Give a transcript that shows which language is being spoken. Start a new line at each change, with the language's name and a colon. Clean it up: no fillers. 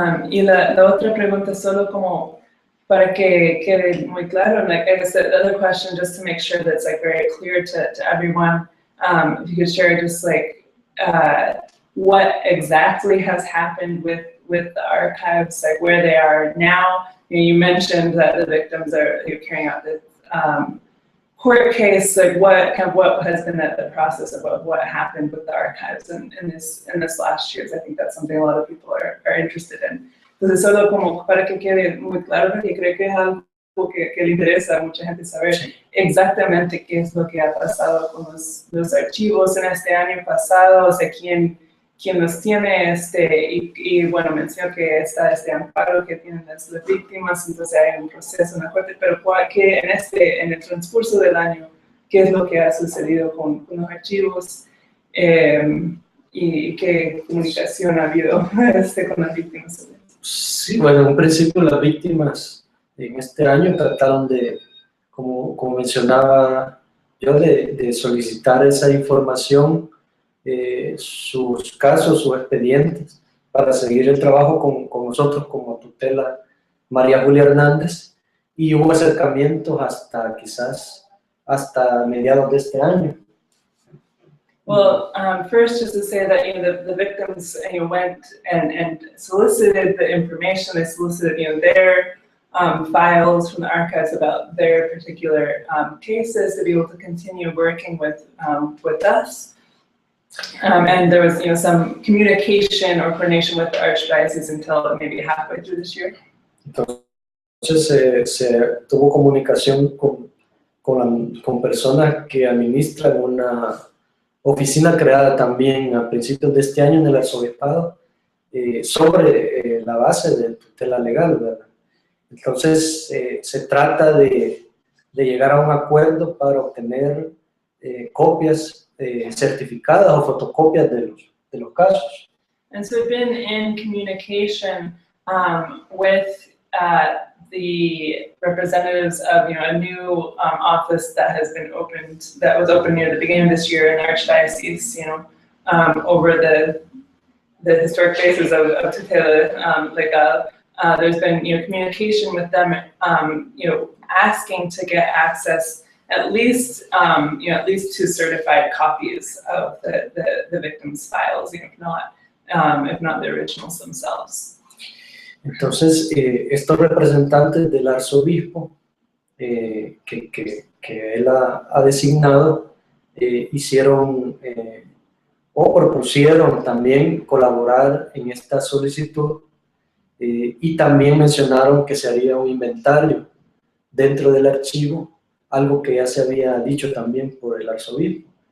Spanish: Y la otra pregunta, solo como para que quede muy claro,
English: like I guess the other question, just to make sure that's very clear to everyone, if you could share just what exactly has happened with the archives, where they are now. You mentioned that the victims are carrying out this court case. What has been the process of what happened with the archives in this last year? I think that's something a lot of people are interested in.
Spanish: Entonces, solo como para que quede muy claro, porque creo que es algo que le interesa a mucha gente saber exactamente qué es lo que ha pasado con los archivos en este año pasado, quién los tiene, y bueno, mencionó que está este amparo que tienen las víctimas, entonces hay un proceso en la corte, pero en el transcurso del año, qué es lo que ha sucedido con los archivos, y qué comunicación ha habido con las víctimas. Sí, bueno, en un principio las víctimas en este año trataron de, como mencionaba yo, de solicitar esa información, sus casos, sus expedientes, para seguir el trabajo con nosotros como Tutela María Julia Hernández, y hubo acercamientos quizás hasta mediados de este año.
English: Well, first, just to say that the victims went and solicited the information. They solicited their files from the archives about their particular cases to be able to continue working with us. And there was some communication or coordination with the Archdiocese until maybe halfway through this year.
Spanish: Entonces se tuvo comunicación con personas que administran una oficina creada también a principios de este año en el arzobispado, sobre la base de tutela legal, ¿verdad? Entonces se trata de llegar a un acuerdo para obtener copias certificadas o fotocopias de los casos.
English: And so we've been in communication with the representatives of a new office that has been opened, that was opened near the beginning of this year in the Archdiocese, over the historic bases of Tutela Legal. There's been communication with them, asking to get access at least to certified copies of the victims' files, if not the originals themselves.
Spanish: Entonces, estos representantes del arzobispo que él ha designado hicieron o propusieron también colaborar en esta solicitud, y también mencionaron que se haría un inventario dentro del archivo, algo que ya se había dicho también por el arzobispo.